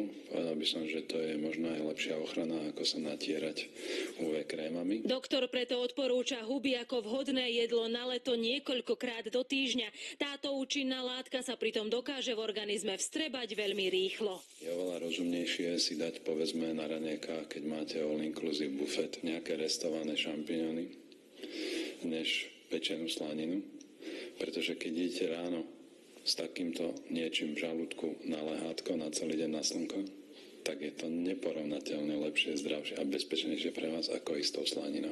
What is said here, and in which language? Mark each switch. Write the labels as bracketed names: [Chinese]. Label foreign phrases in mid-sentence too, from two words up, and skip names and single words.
[Slovak] Povedal by som, že to je možno aj lepšia ochrana, ako sa natierať UV krémami. Doktor preto odporúča huby ako vhodné jedlo na leto niekoľkokrát do týždňa. Táto účinná látka sa pritom dokáže v organizme vstrebať veľmi rýchlo. Je oveľa rozumnejšie si dať, povedzme, na raňajkách, keď máte [English] all-inclusive buffet, [Slovak] nejaké restované šampióny, než pečenú slaninu. Pretože keď idete ráno s takýmto niečím v žalúdku na lehátko na celý deň na slnko, tak je to neporovnateľne lepšie, zdravšie a bezpečnejšie pre vás ako istou slaninou.